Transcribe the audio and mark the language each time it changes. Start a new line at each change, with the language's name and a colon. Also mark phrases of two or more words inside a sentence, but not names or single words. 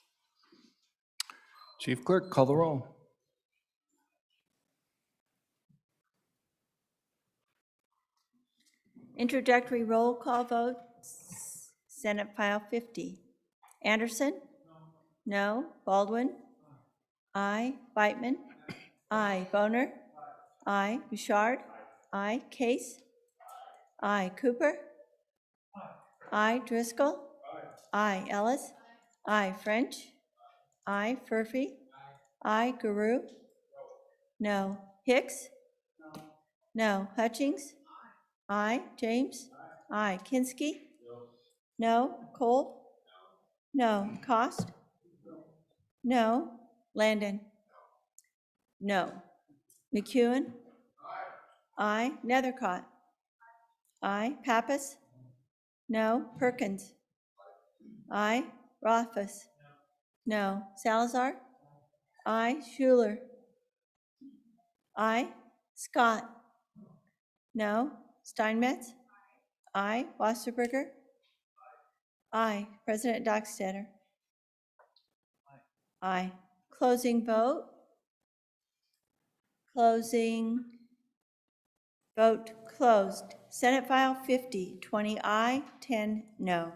English: Chief Clerk, call the roll. Introductory roll call vote, Senate File 50. Anderson? No. Baldwin? Aye. Whitman? Aye. Boner? Aye. Bouchard? Aye. Case? Aye. Cooper? Aye. Driscoll? Aye. Ellis? Aye. French? Aye. Murphy? Aye. Guru? No. Hicks? No. Hutchings? Aye. James? Aye. Kinski? No. Kolb? No. Cost? No. Landon? No. McEwen? Aye. Nethercott? Aye. Pappas? No. Perkins? Aye. Rothfuss? No. Salazar? Aye. Schuler? Aye. Scott? No. Steinmetz? Aye. Wasserberger? Aye. President Dockstetter? Aye. Closing vote. Closing. Vote closed. Senate File 50, 20 aye, 10 no.